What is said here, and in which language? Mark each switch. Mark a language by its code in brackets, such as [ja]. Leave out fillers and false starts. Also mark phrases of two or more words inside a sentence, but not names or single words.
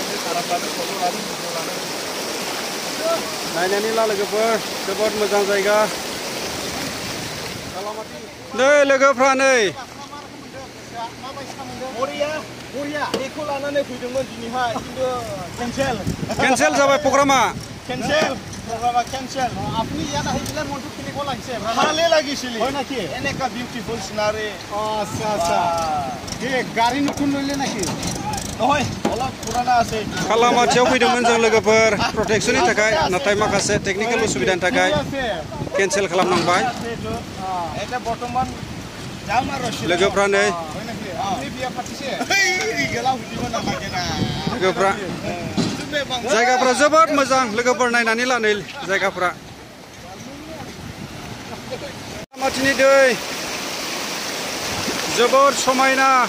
[brx] नायनानै ला लोगोफोर, जोबोद मोजां जायगा। नै लोगोफ्रा, नै बेखौ लानानै फैदोंमोन दिनैहाय, खिन्थु केन्सेल जाबाय प्रग्रामा। प्रग्रामा केन्सेल। [as] আপনি ইয়াত আহি পেলাই মনটো কেনেকুৱা লাগিছে? ভালে লাগিছিল। হয় নাকি? এনেকা [en] beautiful scenery. [as] আচ্ছা আচ্ছা। কি গাড়ী নতুন লইলে নাকি? নহয়, অলপ পুराना আছে। [brx] खालामाथियाव फैदोंमोन जों लोगोफोर प्रटेकसननि थाखाय, नाथाय माखासे टेकनिकेल उसुबिदानि थाखाय केन्सेल खालामनांबाय। [as] এটা বর্তমান যাম আৰু [brx] लोगोफ्रा नै लोगोफ्रा, जायगाफ्रा जोबोद मोजां लोगोफोर, नायनानै ला नै जायगाफ्रा। कालामातिनि दै जोबोद समायना।